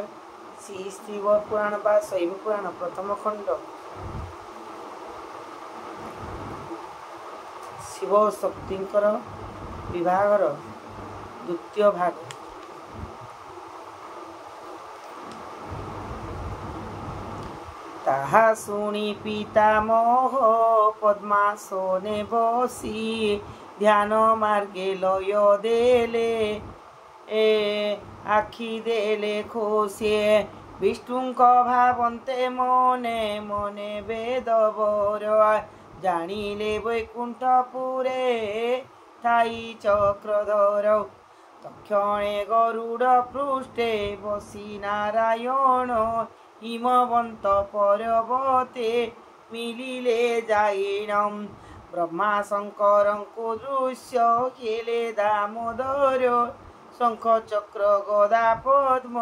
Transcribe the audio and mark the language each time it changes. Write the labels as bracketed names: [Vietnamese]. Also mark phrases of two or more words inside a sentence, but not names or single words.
[Odia] ଶ୍ରୀ ଶିବ ପୁରାଣ ବା ଶୈବ ପୁରାଣ ପ୍ରଥମ ଖଣ୍ଡ ଶିବ ଶକ୍ତିଙ୍କର ବିଭାଗର ଦ୍ୱିତୀୟ ଭାଗ। ତାହା ଶୁଣି ପିତାମହ ପଦ୍ମାସନେ ବସି ଧ୍ୟାନ ମାର୍ଗେ ଲୟ ଦେଲେ ଆଖି ଦେଲେ ଖୋସେ ବିଷ୍ଣୁକ ଭାବନ୍ତେ ମନେ ମନେ ବେଦବର ଜାଣିଲେ ବୈକୁଣ୍ଠପୁରେ ଥାଇ ଚକ୍ରଧର ତକ୍ଷଣେ ଗରୁଡ଼ ପୃଷ୍ଠେ ବସି ନାରାୟଣ ହିମବନ୍ତ ପର୍ବତେ ମିଳିଲେ ଜାଇନମ ବ୍ରହ୍ମା ଶଙ୍କର କୋ ଦୃଶ୍ୟ କେଲେ ଦାମୋଦର ଶଙ୍ଖ ଚକ୍ର ଗଦା ପଦ୍ମ